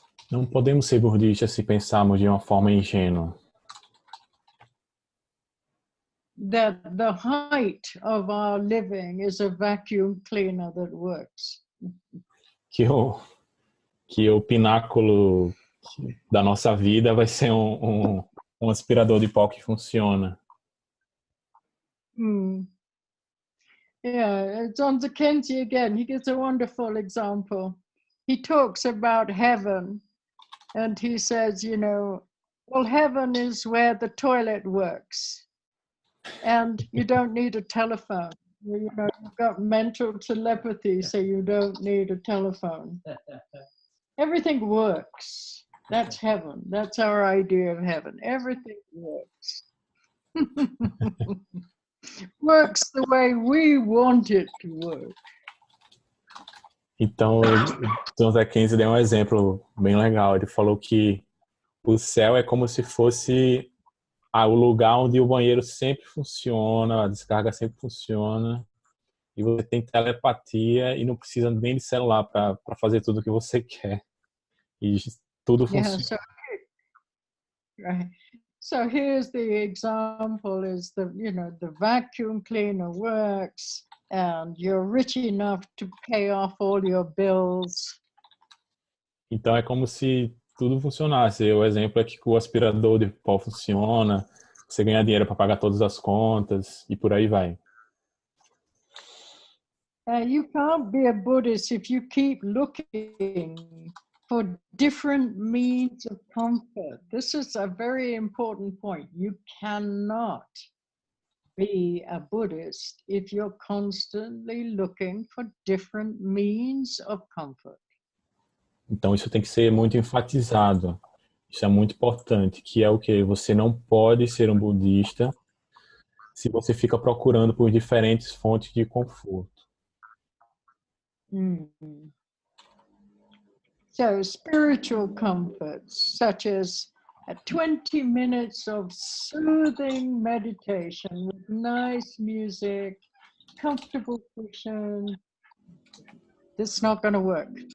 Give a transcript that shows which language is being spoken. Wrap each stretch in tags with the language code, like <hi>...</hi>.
<pt>Não podemos ser budistas se pensarmos de uma forma ingênua.</pt> <en>That the height of our living is a vacuum cleaner that works.</en> <pt>Que o pináculo da nossa vida vai ser um aspirador de pó que funciona.</pt> <en>Yeah, it's on the Kenji again. He gives a wonderful example. He talks about heaven and he says, well, heaven is where the toilet works. And you don't need a telephone. You've got mental telepathy, so you don't need a telephone. Everything works. That's heaven. That's our idea of heaven. Everything works. Works the way we want it to work.</en> <pt>Então, o Zé Kenji deu um exemplo bem legal. Ele falou que o céu é como se fosse o lugar onde o banheiro sempre funciona, a descarga sempre funciona, e você tem telepatia e não precisa nem de celular para fazer tudo o que você quer. E tudo funciona.</pt> <en>Right. So here's the example: is the vacuum cleaner works, and you're rich enough to pay off all your bills.</en> <pt>Então é como se tudo funcionasse. O exemplo é que o aspirador de pó funciona, você ganha dinheiro para pagar todas as contas e por aí vai.</pt> <en>You can't be a Buddhist if you keep looking for different means of comfort. This is a very important point. You cannot be a Buddhist if you're constantly looking for different means of comfort.</en> <pt>Então isso tem que ser muito enfatizado. Isso é muito importante, que é o que você não pode ser um budista se você fica procurando por diferentes fontes de conforto. Mm.</pt> <en>So spiritual comforts, such as 20 minutes of soothing meditation with nice music, comfortable cushion, this is not going to work.</en>